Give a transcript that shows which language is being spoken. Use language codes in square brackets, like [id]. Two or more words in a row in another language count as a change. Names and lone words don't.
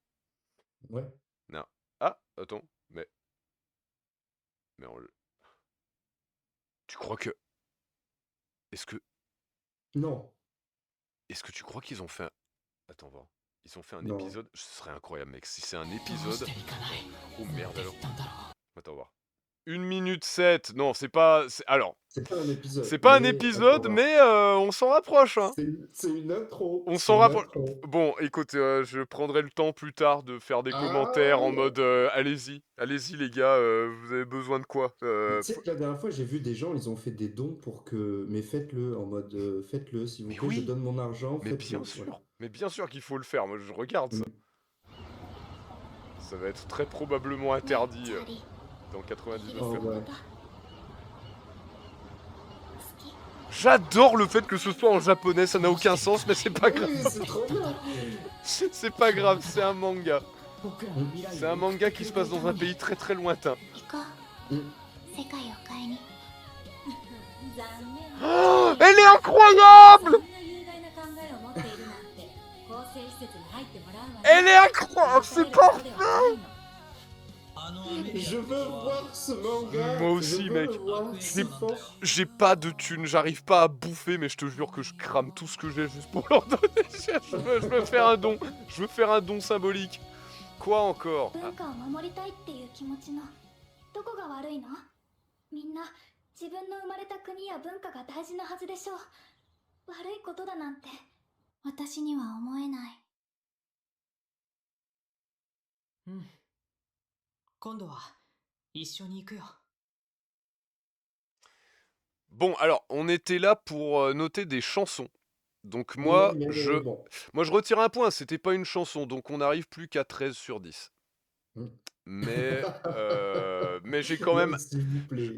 [fr] J'arrive pas à aller jusqu'à 2. Ouais. Non. Ah, attends, mais... Mais tu crois que... Est-ce que... Non, Est-ce que tu crois qu'ils ont fait un... Attends, voir. Ils ont fait un non. épisode... Ce serait incroyable, mec. Si c'est un [ja] どう [fr] épisode... [ja] して行かない [fr] Oh [ja] なん [fr] merde [ja] て言 [fr] alors. [ja] ったんだろ [fr] Attends, voir. 1 minute 7. Non, c'est pas... Alors, C'est pas un épisode, c'est pas un mais on peut épisode, voir. mais on s'en rapproche, hein. C'est une intro. On C'est s'en une rapproche. intro. Bon, écoute, je prendrai le temps plus tard de faire des Ah, commentaires en mode allez-y, allez-y les gars, vous avez besoin de quoi tu sais que la dernière fois, j'ai vu des gens, ils ont fait des dons pour que. Mais faites-le, en mode faites-le, s'il vous Mais plaît, je oui, donne mon argent, mais bien faites-le. sûr, Voilà. mais bien sûr qu'il faut le faire. Moi, je regarde ça. Ça va être très probablement [ja] ね [fr] interdit [ja] チャーリー [fr] dans 99 Oh, cas. ouais. [ja] 好き [fr] J'adore le fait que ce soit en japonais, ça n'a aucun sens, mais c'est pas grave. Oui, c'est trop bien. C'est pas grave, c'est un manga. [ja] 僕らの未来を [fr] C'est un manga qui se passe dans un pays très très lointain. [ja] 行こう Mm. 世界を変えに残念 [fr] Oh, elle est incroyable! [ja] そんな有害な考えを持っているなんて更生施設に入ってもらうわね [fr] Elle est incroyable, c'est parfait! [ja] あのアメリア [fr] Je veux voir ce manga. Moi aussi, Je veux mec. le voir, C'est- c'est fort. J'ai pas de thunes, j'arrive pas à bouffer, mais je te jure que je crame tout ce que j'ai juste pour leur donner. Je veux faire un don, je veux faire un don symbolique. Quoi encore? [ja] 文化を守りたいっていう気持ちのどこが悪いの？みんな自分の生まれた国や文化が大事なはずでしょう。悪いことだなんて私には思えない。うん今度は一緒に行くよ [fr] Bon, alors, on était là pour noter des chansons. Donc moi, Mais je bon. retire un point, c'était pas une chanson, donc on n'arrive plus qu'à 13 sur 10. Mm. Mais j'ai quand même, Non, s'il vous plaît,